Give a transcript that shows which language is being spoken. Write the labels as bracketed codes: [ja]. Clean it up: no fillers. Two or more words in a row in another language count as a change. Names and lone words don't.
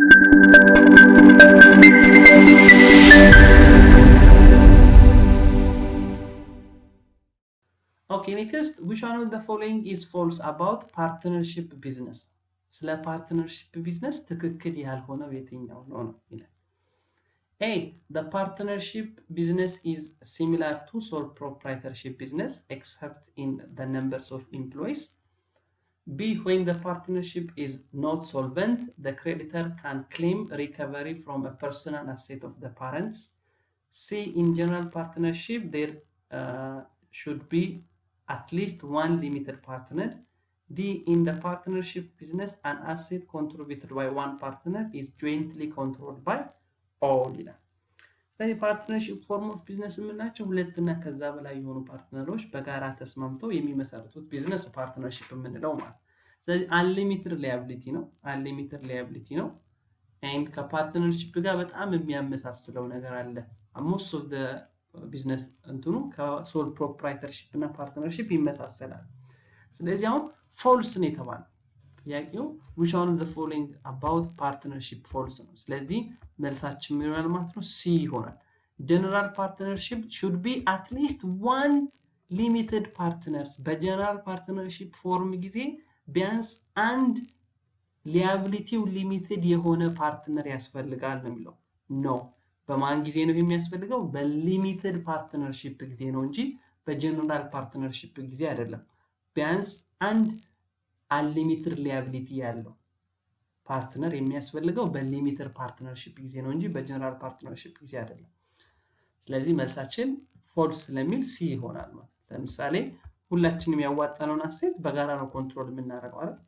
[en] Okay, next, which one of the following is false about partnership business? ስለ partnership business [am] ትክክል ያልሆነው የትኛው ነው ይላል። [en] A, the partnership business is similar to sole proprietorship business except in the numbers of employees. B, when the partnership is not solvent, the creditor can claim recovery from a personal asset of the parents. C, in general partnership, there should be at least one limited partner. D, in the partnership business, an asset contributed by one partner is jointly controlled by all. [am] ስለዚህ [en] partnership form of business [am] የምንላቸው ሁለትና ከዛ በላይ የሆኑ ፓርትነሮች በጋራ ተስማምተው የሚመሰርቱት ቢዝነስ ፓርትነርሺፕ የምንለው ማለት። ስለዚህ አንሊሚትድ ሊያቢሊቲ ነው and ከፓርትነርሺፕ ጋር በጣም የሚያመሳስለው ነገር አለ። [en] most of the [am] ቢዝነስ እንትኑ [en] sole proprietorship [am] እና ፓርትነርሺፕ ይመሳሰላል። ስለዚህ አሁን ፎልስ ነው የተባለው ጥያቄው [en] which one of the following about partnership false [am] ነው። ስለዚህ መልሳችን ምን ይሆናል ማለት ነው? C ይሆናል። [en] general partnership should be at least one limited partners general partnership form [am] ጊዜ ቢያንስ አንድ [en] liability limited [am] የሆነ ፓርትነር ያስፈልጋል ነው የሚለው። ኖ በማን ጊዜ ነው የሚያስፈልገው? [en] limited partnership [am] ጊዜ ነው እንጂ [en] general partnership [am] ጊዜ አይደለም። ቢያንስ አንድ [en] unlimited liability [am] ያለው ፓርትነር የሚያስፈልገው [en] limited partnership [am] ጊዜ ነው እንጂ [en] general partnership [am] ጊዜ አይደለም። ስለዚህ መልሳችን ፎልስ ስለሚል ሲ ይሆናል ማለት። ለምሳሌ ሁላችንም ያዋጣነውን አሴት በጋራ ነው ኮንትሮል የምናደርገው አይደል?